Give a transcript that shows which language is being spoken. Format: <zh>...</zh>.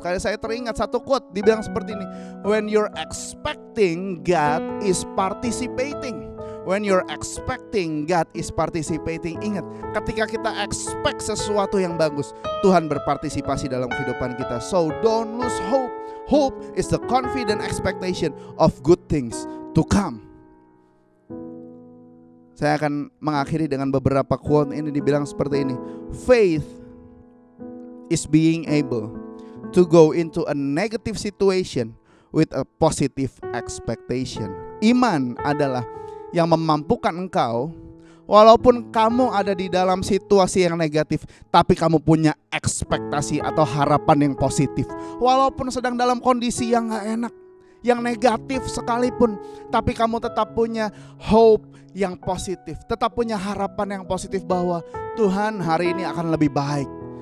<id>Karena saya teringat satu quote dibilang seperti ini,</id> <en>when you're expecting, God is participating. When you're expecting, God is participating.</en> <id>Ingat, ketika kita expect sesuatu yang bagus, Tuhan berpartisipasi dalam kehidupan kita.</id> <en>So don't lose hope. Hope is the confident expectation of good things to come.</en> <id>Saya akan mengakhiri dengan beberapa quote ini, dibilang seperti ini.</id> <en>Faith is being able to go into a negative situation with a positive expectation.</en> <id>Iman adalah yang memampukan engkau, walaupun kamu ada di dalam situasi yang negatif, tapi kamu punya ekspektasi atau harapan yang positif. Walaupun sedang dalam kondisi yang gak enak, yang negatif sekalipun, tapi kamu tetap punya hope yang positif, tetap punya harapan yang positif bahwa Tuhan, hari ini akan lebih baik.</id>